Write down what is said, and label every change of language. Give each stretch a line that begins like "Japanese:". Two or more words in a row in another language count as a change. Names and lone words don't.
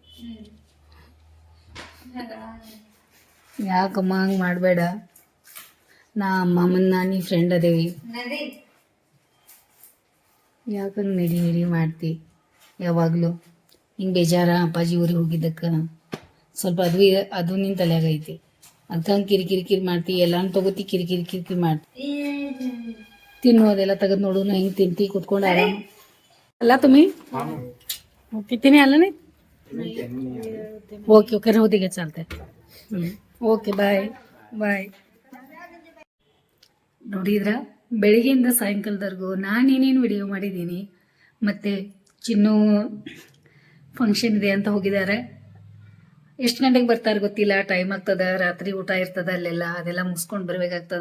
Kannada: ಯಾಕಮ್ಮ ಹಂಗೆ ಮಾಡಬೇಡ, ನಾ ಅಮ್ಮಮ್ಮನ ನೀ ಫ್ರೆಂಡ್ ಅದೇವಿ, ಯಾಕಂಗೆ ನಡಿ ಮಾಡ್ತಿ ಯಾವಾಗಲೂ? ಹಿಂಗೆ ಬೇಜಾರ ಅಪ್ಪಾಜಿ ಊರಿಗೆ ಹೋಗಿದ್ದಕ್ಕೆ? ಸ್ವಲ್ಪ ಅದು ನಿನ್ನ ತಲೆಯಾಗ ಐತಿ, ಅದಕ್ಕೆ ಹಂಗೆ ಕಿರಿಕಿರಿ ಮಾಡ್ತಿ, ಎಲ್ಲಾನು ತಗೋತಿ, ಕಿರಿಕಿರಿ ಮಾಡ್ತಿ. ತಿನ್ನು, ಅದೆಲ್ಲ ತೆಗೆದು ನೋಡು, ನಾ ಹಿಂಗೆ ತಿಂತಿ ಕೂತ್ಕೊಂಡು ಆರಾಮ ಅಲ್ಲ ತುಮಿ.
Marathi: कितने आला नाही? ओके राहू दे, चालतंय.
English: okay bye bye.
Kannada: ನೋಡಿದ್ರ ಬೆಳಿಗ್ಗೆಯಿಂದ ಸಾಯಂಕಾಲದವರೆಗೂ ನಾನೇನೇನು ವಿಡಿಯೋ ಮಾಡಿದ್ದೀನಿ. ಮತ್ತು ಚಿನ್ನು ಫಂಕ್ಷನ್ ಇದೆ ಅಂತ ಹೋಗಿದ್ದಾರೆ. ಎಷ್ಟು ಗಂಟೆಗೆ ಬರ್ತಾರೆ ಗೊತ್ತಿಲ್ಲ, ಟೈಮ್ ಆಗ್ತದ, ರಾತ್ರಿ ಊಟ ಇರ್ತದ ಅಲ್ಲೆಲ್ಲ, ಅದೆಲ್ಲ ಮುಗಿಸ್ಕೊಂಡು ಬರ್ಬೇಕಾಗ್ತದ.